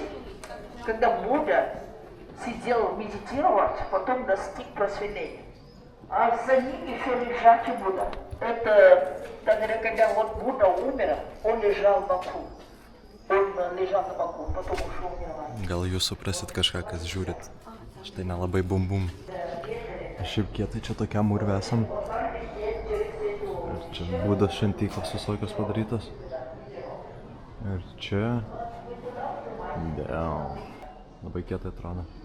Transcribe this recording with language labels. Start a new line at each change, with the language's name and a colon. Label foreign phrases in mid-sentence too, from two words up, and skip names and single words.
Russian: Когда Будда сидел медитировать, потом достиг просветления. А за ним еще лежат и Будда. Это, тогда, когда вот Будда умер, он лежал в боку. Он лежал на боку, потом ушел в нирвану.
Lithuanian: Gal jūs suprasit kažką, kas žiūrit. Štai nelabai bum. Šiaip kietai čia tokiam urve esam. Ir čia būdas šventyklos visokios padarytos. Ir čia... Labai kietai atrodo.